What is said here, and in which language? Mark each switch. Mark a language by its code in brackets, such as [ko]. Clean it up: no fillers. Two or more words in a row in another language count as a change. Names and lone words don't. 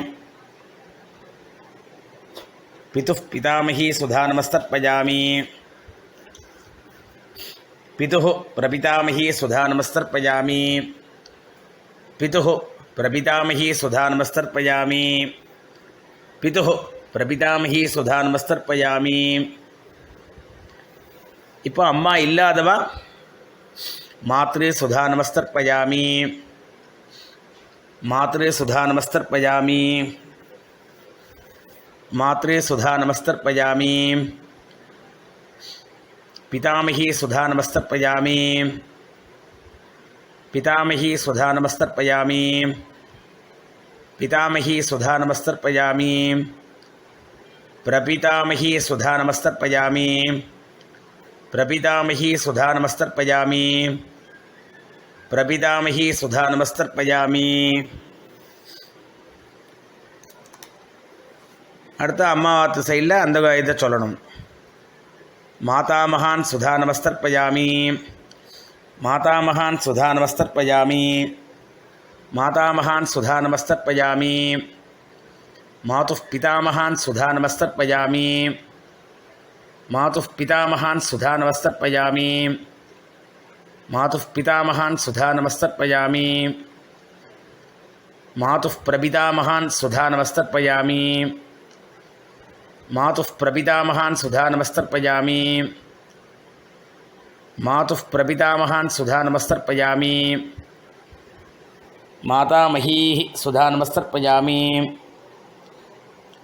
[sa] पितुः पितामही स्वधा नमस्तर्पयामि पितुः प्रपितामही स्वधा नमस्तर्पयामि पितुः प्रपितामही स्वधा नमस्तर्पयामि पितुः प्रपितामही स्वधा नमस्तर्पयामि. [ta] இப்போ அம்மா இல்லாதவா [sa] मातृ स्वधा नमस्तर्पयामि मातृ स्वधा नमस्तर्पयामि मातृ स्वधा नमस्तर्पयामि पितामही स्वधा नमस्तर्पयामि पितामही स्वधा नमस्तर्पयामि पितामही स्वधा नमस्तर्पयामि प्रपितामही स्वधा नमस्तर्पयामि प्रपितामही स्वधा नमस्तर्पयामि प्रपितामही स्वधा नमस्तर्पयामि. [ta] அடுத்து அம்மாவாத்து சைடில் அந்த இதை சொல்லணும். [sa] मातामहान् स्वधा नमस्तर्पयामि मातामहान् स्वधा नमस्तर्पयामि मातामहान् स्वधा नमस्तर्पयामि मातुः पितामहान् स्वधा नमस्तर्पयामि मातुः पितामहान् स्वधा नमस्तर्पयामि मातुः पितामहान् स्वधा नमस्तर्पयामि मातुः प्रपितामहान् स्वधा नमस्तर्पयामि मातुः प्रपितामहान् स्वधा नमस्तर्पयामि मातुः प्रपितामहान् स्वधा नमस्तर्पयामि मातामही स्वधा नमस्तर्पयामि